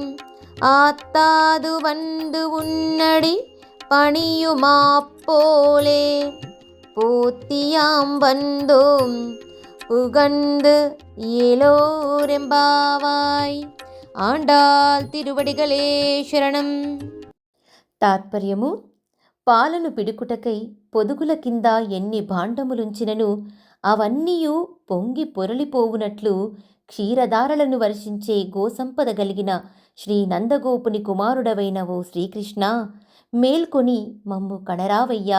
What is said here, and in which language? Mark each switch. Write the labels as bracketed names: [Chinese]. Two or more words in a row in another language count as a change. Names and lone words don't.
[Tamil] ஆத்தாது வந்து உன்னடி பணியுமா போலே போத்தியாம் வந்தோம் புகழ்ந்து ఏలోరెంబావాయ్. ஆண்டாள் திருவடிகளே சரணம். [Telugu] తాత్పర్యము: పాలను పిడుకుటకై పొదుగుల కింద ఎన్ని భాండములుంచినను అవన్నీయు పొంగి పొరలిపోవునట్లు క్షీరధారలను వర్షించే గోసంపద గలిగిన శ్రీ నందగోపుని కుమారుడవైన ఓ శ్రీకృష్ణ, మేల్కొని మమ్ము కణరావయ్యా.